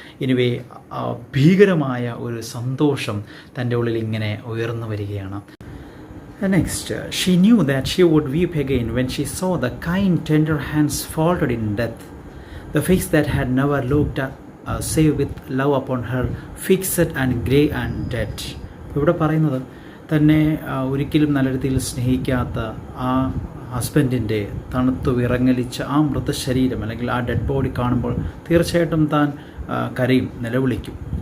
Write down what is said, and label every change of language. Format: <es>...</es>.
<ml>Anyway, ഭീകരമായ ഒരു സന്തോഷം തൻ്റെ ഉള്ളിൽ ഇങ്ങനെ ഉയർന്നു വരികയാണ്.</ml> <en>Next, she knew that she would weep again when she saw the kind, tender hands folded in death, the face that had never looked up save with love upon her, fixed and grey and dead.</en> <ml>ഇവിടെ പറയുന്നത് തന്നെ ഒരിക്കലും നല്ല രീതിയിൽ സ്നേഹിക്കാത്ത ആ ഹസ്ബൻഡിൻ്റെ തണുത്തു വിറങ്ങലിച്ച ആ മൃതശരീരം അല്ലെങ്കിൽ ആ ഡെഡ് ബോഡി കാണുമ്പോൾ തീർച്ചയായിട്ടും താൻ കരയും, നിലവിളിക്കും.</ml>